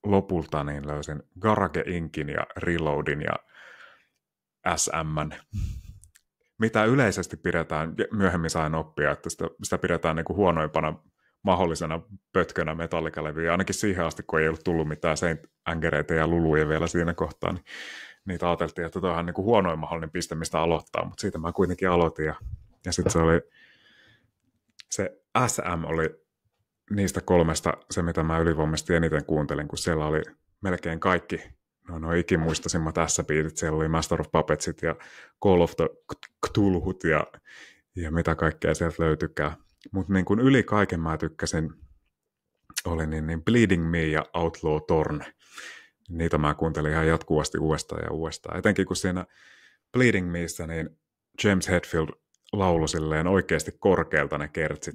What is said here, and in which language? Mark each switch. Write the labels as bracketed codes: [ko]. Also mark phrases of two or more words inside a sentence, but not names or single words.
[fi] lopulta niin löysin Garage Incin ja Reloadin ja SM:n, mitä yleisesti pidetään, myöhemmin sain oppia, että sitä pidetään niin kuin huonoimpana mahdollisena pötkönä Metallica-levyjä, ainakin siihen asti, kun ei ollut tullut mitään Saint Angereita ja Luluja vielä siinä kohtaa, niin niitä ajateltiin, että toi on niin kuin huonoin mahdollinen piste, mistä aloittaa, mutta siitä mä kuitenkin aloitin, ja sitten se SM oli niistä kolmesta se, mitä mä ylivoimaisesti eniten kuuntelin, kun siellä oli melkein kaikki no ikimuistaisimmat S-biitit, siellä oli Master of Puppetsit ja Call of the Cthulhut ja mitä kaikkea sieltä löytykää. Mutta niin kuin yli kaiken mä tykkäsin, oli niin Bleeding Me ja Outlaw Torn. Niitä mä kuuntelin ihan jatkuvasti uudestaan ja uudestaan. Etenkin kun siinä Bleeding Meissä niin James Hetfield laulu silleen oikeasti korkealta ne kertsit.